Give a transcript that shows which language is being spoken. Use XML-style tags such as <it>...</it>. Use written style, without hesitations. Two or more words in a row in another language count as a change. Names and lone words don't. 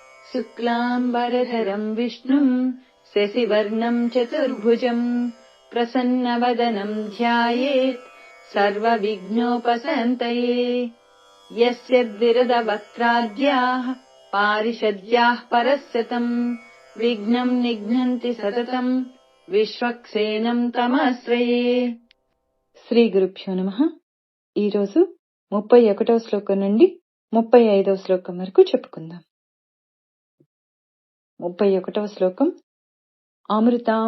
<sa>शुक्लाम्बरधरम् विष्णुम् शशिवर्णम् चतुर्भुजम् प्रसन्नवदनम् ध्यायेत् सर्वविघ्नोपशान्तये। यस्य द्विरदवक्त्राद्याः पारिषद्याः परस्यतम् विघ्नम् निघ्नन्ति सततम् విశ్వక్సేనం తమాశ్రయే. శ్రీ గురుభ్యో నమః.</sa> <te>ఈరోజు 31వ శ్లోకం నుండి 35వ శ్లోకం వరకు చెప్పుకుందాం. 31వ శ్లోకం. అమృతాం</te>